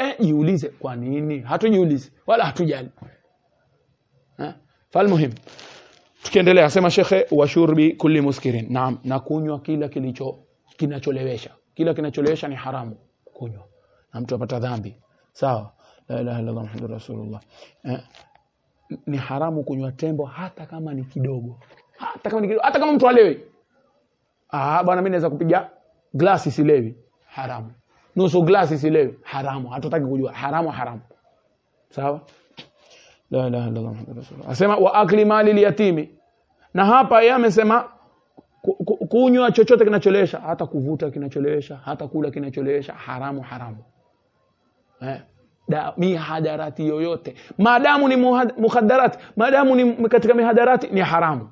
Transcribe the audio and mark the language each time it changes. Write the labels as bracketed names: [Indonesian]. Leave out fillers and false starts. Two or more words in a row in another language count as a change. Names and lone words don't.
[Swahili] Jiulize kwa nini? Hatujiulizi wala hatujali. Falmuhim, tukiendelea asema shekhe, [Arabic] وشرب كل مسكر. [Swahili] Naam, na kunywa kila kinacholewesha. Kila kinacholewesha ni haramu kunywa, na mtu apata dhambi. Sawa? [Arabic] لا إله إلا الله محمد رسول الله. [Swahili] Ni haramu kunywa tembo hata kama ni kidogo. Hata kama mtu alewi. Bwana mimi naweza kupiga glasi silewi. Haramu. Nusu glasi silewi. Haramu. Hatutaki kujua. Haramu. Sawa? [Arabic] لا إله إلا الله محمد رسول الله. [Swahili] Asema [Arabic] وأكل مال اليتيم. [Swahili] Na hapa yeye amesema kunywa chochote kinacholewesha, hata kuvuta kinacholewesha, hata kula kinacholewesha, haramu. Mihadarati yoyote, maadamu ni muhadarati, maadamu ni katika mihadarati, ni haramu.